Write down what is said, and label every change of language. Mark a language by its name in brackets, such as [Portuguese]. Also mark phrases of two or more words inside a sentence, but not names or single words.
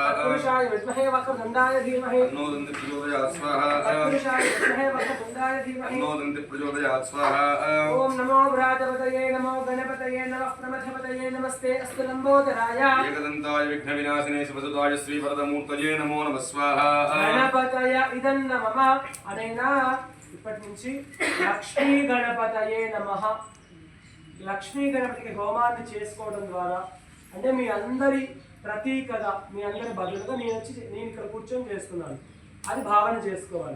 [Sanskrit] तत्पुरुषाय विद्महे वक्रतुण्डाय धीमहि तन्नो दन्ति प्रचोदयात् स्वाहा. तत्पुरुषाय विद्महे वक्रतुण्डाय धीमहि तन्नो दन्ति प्रचोदयात् स्वाहा. ओम नमो व्रातपतये नमो गणपतये नमः प्रमथपतये नमस्ते अस्तु लंबोदराय एकदन्ताय विघ्नविनाशिने सुभसुताय श्रीवरदमूर्तये नमो नमः स्वाहा. ఇదం నమః అనేనా [Telugu] ఇప్పటి నుంచి [Sanskrit] లక్ష్మీ గణపతయే నమః. [Telugu] లక్ష్మీ గణపతికి హోమాన్ని చేసుకోవడం ద్వారా అంటే మీ అందరి ప్రతీకగా మీ అందరి బదులుగా నేను ఇక్కడ కూర్చొని చేస్తున్నాను అది భావన చేసుకోవాలి.